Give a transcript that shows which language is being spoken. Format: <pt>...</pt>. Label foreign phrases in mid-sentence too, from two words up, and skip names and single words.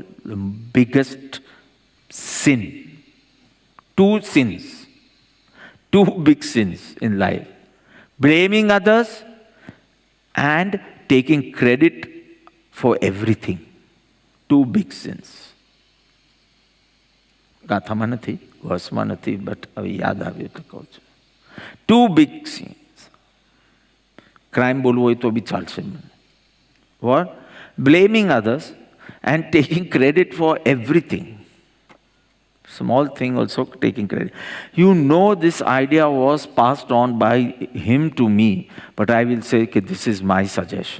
<en>The biggest sin. 2 sins. 2 big sins in life. Blaming others and taking credit for everything. 2 big sins.</en> <gu>ગાથામાં નથી, વર્સમાં નથી, બટ હવે યાદ આવ્યું એટલે કહું છું.</gu> <en>2 big sins.</en> <gu>ક્રાઇમ બોલવું હોય તો બી ચાલશે.</gu> <en>What? Blaming others and taking credit for everything. Small thing also taking credit. You know this idea was passed on by him to me, but I will say, okay, this is my suggestion.</en>